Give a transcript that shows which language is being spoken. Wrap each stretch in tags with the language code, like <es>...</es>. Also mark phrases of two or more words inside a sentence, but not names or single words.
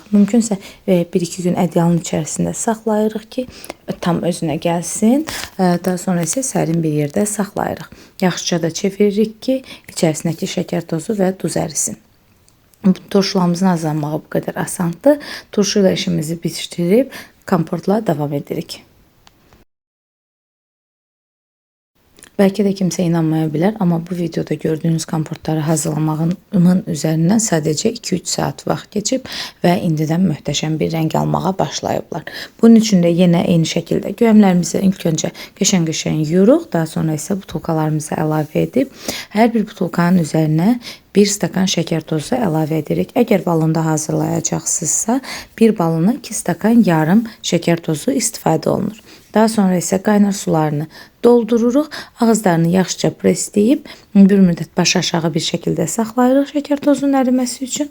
<az>Mümkünsə 1-2 gün ədyalın içərisində saxlayırıq ki, tam özünə gəlsin. Daha sonra isə sərin bir yerdə saxlayırıq. Yaxşıca da çeviririk ki, içərisindəki şəkər tozu və duz ərisin. Turşularımızın hazırlanmağı bu qədər asandır. Turşu ilə işimizi bitirib komportla davam edirik.</az> <tr>Belki de kimse inanmayabilir ama bu videoda gördüğünüz komportları hazırlamağımın üzerinden sadece 2-3 saat vaxt geçip ve indidən möhtəşəm bir renk</tr> <az>almağa başlayıblar.</az> <tr>Bunun için de yine eyni şekilde göyəmlərimizi ilk önce</tr> <az>qəşəng-qəşəng yuyuruq. Daha sonra ise butulkalarımızı əlavə edib hər bir butulkanın üzerine 1 stakan şəkər tozu əlavə edirik. Əgər balında hazırlayacaqsınızsa, bir balına 2 stakan yarım şəkər tozu istifadə olunur. Daha sonra isə qaynar sularını doldururuq. Ağızlarını yaxşıca presləyib bir müddət baş aşağı bir şəkildə saxlayırıq şəkər tozunun əriməsi üçün.</az>